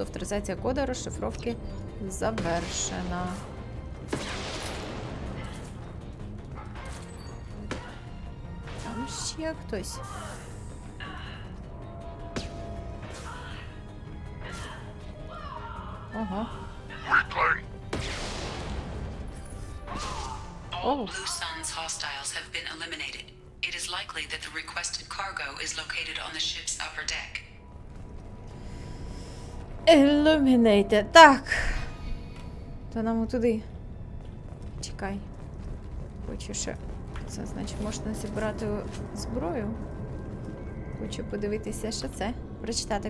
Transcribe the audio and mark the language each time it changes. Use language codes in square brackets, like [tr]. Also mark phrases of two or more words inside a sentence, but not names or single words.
[uk] Авторизація коду розшифровки завершена. Там ще хтось. Ага. [en] All Blue Sun's hostiles have been eliminated. It is likely that the requested cargo is located on the ship's upper deck. Illuminated. [uk] Так. То нам туди. Чекай. Хочу ще. Це значить можна зібрати зброю. Хочу подивитися, що це. Прочитати.